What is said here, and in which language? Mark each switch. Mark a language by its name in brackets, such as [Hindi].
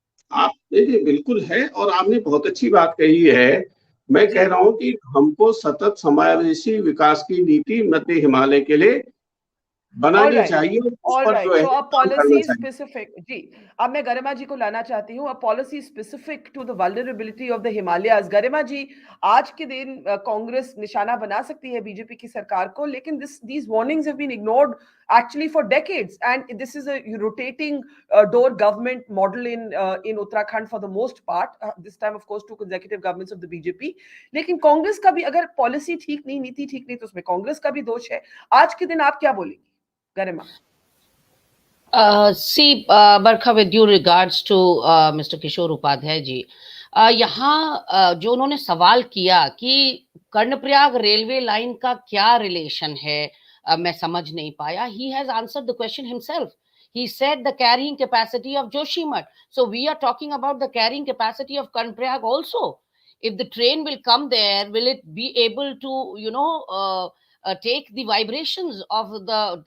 [Hindi] आप देखिए, बिल्कुल है, और आपने बहुत अच्छी बात कही है। मैं कह रहा हूं कि हमको सतत समावेशी विकास की नीति मध्य हिमालय के लिए बनानी चाहिए, उस पर जो है काम करना चाहिए। जी, अब मैं गरिमा जी को लाना चाहती हूँ। [English] Policy specific to the vulnerability of the Himalayas. [Hindi] गरिमा जी, आज के दिन कांग्रेस निशाना बना सकती है बीजेपी की सरकार को, लेकिन [English] these warnings have been ignored actually for decades, and this is a rotating door government model in Uttarakhand for the most part. This time of course 2 consecutive governments of the BJP, [Hindi] लेकिन कांग्रेस का भी अगर policy ठीक नहीं, नीति ठीक नहीं, तो उसमें कांग्रेस का भी दोष है। आज के दिन आप क्या बोलेंगे Garima? [English] See, Barkha, with due regards to Mr. [Hindi] Kishore Upadhyay जी, यहाँ जो उन्होंने सवाल किया कि कर्णप्रयाग रेलवे लाइन का क्या रिलेशन है मैं समझ नहीं पाया. [English] He has answered the question himself. He said the carrying capacity of Joshimath. So we are talking about the carrying capacity of Karnaprayag also. If the train will come there, will it be able to, take the vibrations of the?